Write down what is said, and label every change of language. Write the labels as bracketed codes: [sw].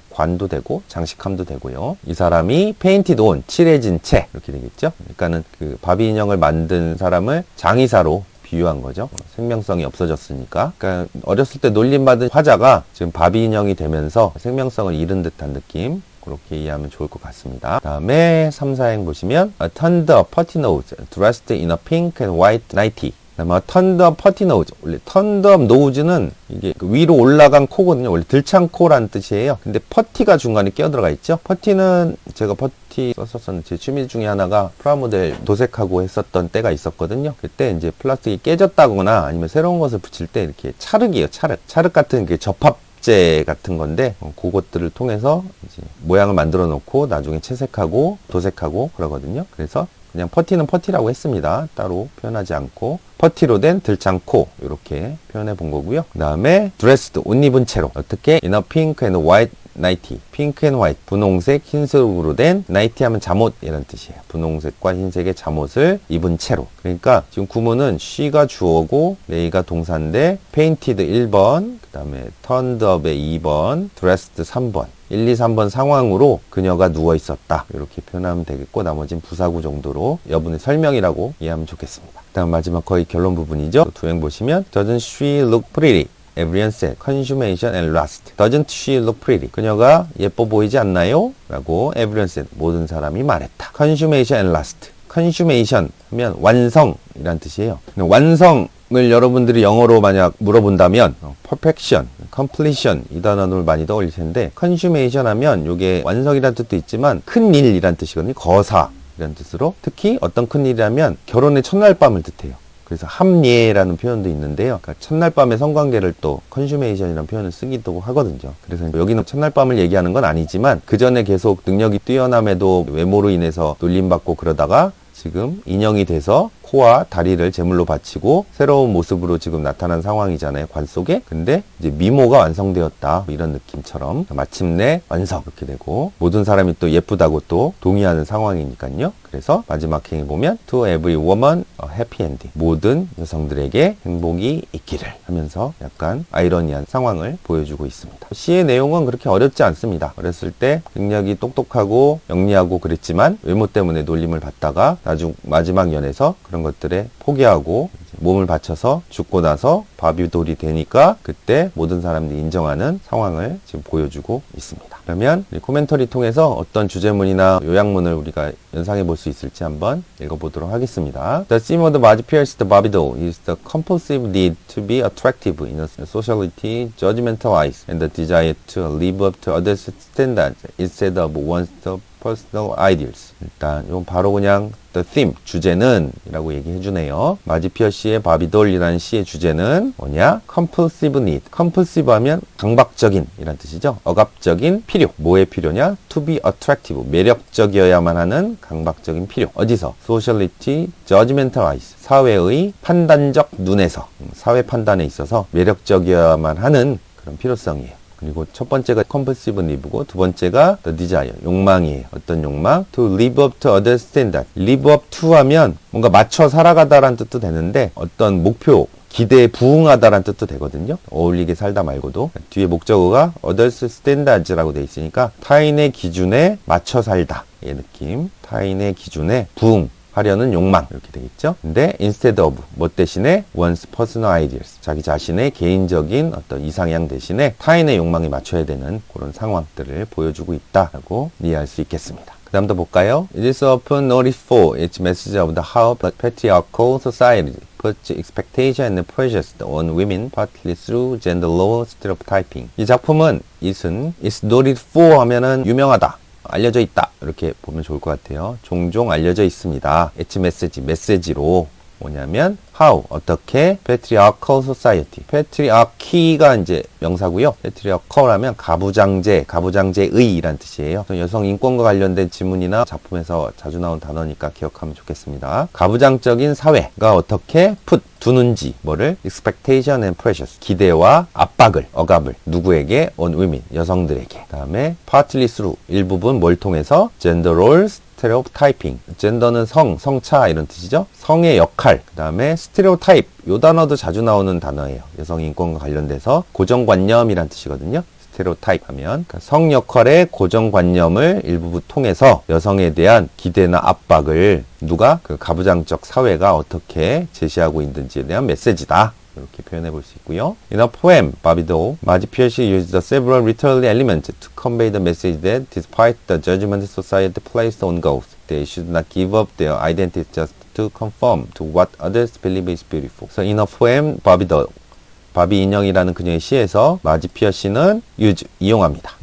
[ko] 관도 되고 장식함도 되고요. 이 사람이 [en] painted on, [ko] 칠해진 채 이렇게 되겠죠. 그러니까는 그 바비 인형을 만든 사람을 장의사로 비유한 거죠. 생명성이 없어졌으니까. 그러니까 어렸을 때 놀림받은 화자가 지금 바비 인형이 되면서 생명성을 잃은 듯한 느낌. 그렇게 이해하면 좋을 것 같습니다. 그 다음에 3, 4행 보시면 [en] turned up putty nose, dressed in a pink and white nightie. [ko] 그다음에 [en] turned up putty nose. [ko] 원래 turned up nose는 이게 위로 올라간 코거든요. 원래 들창 코라는 뜻이에요. 근데 퍼티가 중간에 끼어들어가 있죠. 퍼티는 제가 퍼티 썼었는데 제 취미 중에 하나가 프라모델 도색하고 했었던 때가 있었거든요. 그때 이제 플라스틱이 깨졌다거나 아니면 새로운 것을 붙일 때 이렇게 찰흙이에요. 찰흙 같은 그 접합제 같은 건데 그것들을 통해서 이제 모양을 만들어 놓고 나중에 채색하고 도색하고 그러거든요. 그래서 그냥 퍼티는 퍼티라고 했습니다. 따로 표현하지 않고 퍼티로 된 들창코 이렇게 표현해 본 거고요. 그 다음에 [en] dressed, [ko] 옷 입은 채로 어떻게? [en] in a pink and white nightie. pink and white, [ko] 분홍색, 흰색으로 된 nightie 하면 잠옷 이런 뜻이에요. 분홍색과 흰색의 잠옷을 입은 채로. 그러니까 지금 구문은 she가 주어고 lay가 동사인데 painted 1번, 그 다음에 turned up의 2번, dressed 3번. 1, 2, 3번 상황으로 그녀가 누워 있었다. 이렇게 표현하면 되겠고 나머지는 부사구 정도로 여분의 설명이라고 이해하면 좋겠습니다. 다음 마지막 거의 결론 부분이죠. 두행 보시면 [en] Doesn't she look pretty? Everyone said. Consummation and last. Doesn't she look pretty? [ko] 그녀가 예뻐 보이지 않나요? 라고 [en] everyone said. [ko] 모든 사람이 말했다. [en] Consummation and last. [ko] Consummation 하면 완성이란 뜻이에요. 완성을 여러분들이 영어로 만약 물어본다면 perfection, completion 이 단어를 많이 떠올릴 텐데 consummation 하면 이게 완성이라는 뜻도 있지만 큰 일이란 뜻이거든요. 거사 이런 뜻으로 특히 어떤 큰 일이라면 결혼의 첫날 밤을 뜻해요. 그래서 합예라는 표현도 있는데요. 그러니까 첫날 밤의 성관계를 또 컨슈메이션이라는 표현을 쓰기도 하거든요. 그래서 여기는 첫날 밤을 얘기하는 건 아니지만 그 전에 계속 능력이 뛰어남에도 외모로 인해서 놀림받고 그러다가 지금 인형이 돼서 코와 다리를 제물로 바치고 새로운 모습으로 지금 나타난 상황이잖아요. 관 속에. 근데 이제 미모가 완성되었다. 이런 느낌처럼 마침내 완성 이렇게 되고 모든 사람이 또 예쁘다고 또 동의하는 상황이니까요. 그래서 마지막 행에 보면 [en] To every woman a happy ending. [ko] 모든 여성들에게 행복이 있기를 하면서 약간 아이러니한 상황을 보여주고 있습니다. 시의 내용은 그렇게 어렵지 않습니다. 어렸을 때 능력이 똑똑하고 영리하고 그랬지만 외모 때문에 놀림을 받다가 나중 마지막 연에서 그런 것들에 포기하고 몸을 바쳐서 죽고 나서 바비돌이 되니까 그때 모든 사람들이 인정하는 상황을 지금 보여주고 있습니다. 그러면 코멘터리 통해서 어떤 주제문이나 요약문을 우리가 연상해 볼 수 있을지 한번 읽어보도록 하겠습니다. [en] The theme of the Maji Pierce the Barbie doll is the compulsive need to be attractive in a sociality judgmentalized and the desire to live up to others' standards instead of one's personal ideals. [ko] 일단 이건 바로 그냥 the theme, 주제는 이라고 얘기해 주네요. 마지 피어시의 바비돌이라는 시의 주제는 뭐냐? [en] compulsive need. [ko] compulsive 하면 강박적인 이란 뜻이죠. 억압적인 필요. 뭐의 필요냐? [en] to be attractive. [ko] 매력적이어야만 하는 강박적인 필요. 어디서? [en] sociality judgmentalized. [ko] 사회의 판단적 눈에서 사회 판단에 있어서 매력적이어야만 하는 그런 필요성이에요. 그리고 첫 번째가 compulsive need고 두 번째가 the desire, 욕망이에요. 어떤 욕망? [en] to live up to other standard. [ko] live up to 하면 뭔가 맞춰 살아가다라는 뜻도 되는데 어떤 목표, 기대에 부응하다라는 뜻도 되거든요. 어울리게 살다 말고도. 뒤에 목적어가 others standards라고 돼 있으니까 타인의 기준에 맞춰 살다. 이 느낌. 타인의 기준에 부응. 하려는 욕망 이렇게 되겠죠. 근데 [en] instead of [ko] 뭐 대신에 [en] one's personal ideals [ko] 자기 자신의 개인적인 어떤 이상향 대신에 타인의 욕망에 맞춰야 되는 그런 상황들을 보여주고 있다라고 이해할 수 있겠습니다. 그 다음 더 볼까요? [en] It is often noticed for its message of the how patriarchal society puts expectation and pressures on women partly through gender role stereotyping. [ko] 이 작품은 [en] is noted for [ko] 하면은 유명하다. 알려져 있다. 이렇게 보면 좋을 것 같아요. 종종 알려져 있습니다. 엣지 메시지로 뭐냐면 how 어떻게 patriarchal society patriarchy가 이제 명사고요. patriarchal 하면 가부장제의란 뜻이에요. 여성 인권과 관련된 지문이나 작품에서 자주 나온 단어니까 기억하면 좋겠습니다. 가부장적인 사회가 어떻게 두는지 뭐를 [en] expectation and pressures [ko] 기대와 압박을 억압을 누구에게 [en] on women [ko] 여성들에게 그 다음에 [en] partly through [ko] 일부분 뭘 통해서 gender roles 스테레오타이핑. 젠더는 성차 이런 뜻이죠. 성의 역할. 그 다음에 스테레오타입. 요 단어도 자주 나오는 단어예요. 여성 인권과 관련돼서 고정관념이란 뜻이거든요. 스테레오타입 하면 그러니까 성 역할의 고정관념을 일부 통해서 여성에 대한 기대나 압박을 누가 그 가부장적 사회가 어떻게 제시하고 있는지에 대한 메시지다. 이렇게 표현해 볼 수 있고요. [en] In a poem, Barbie doll, Maji Pierce used several literary elements to convey the message that despite the judgment society placed on girls, they should not give up their identity just to conform to what others believe is beautiful. So in a poem, Barbie doll, [ko] 바비 인형이라는 그녀의 시에서 마지 피어시는 이용합니다.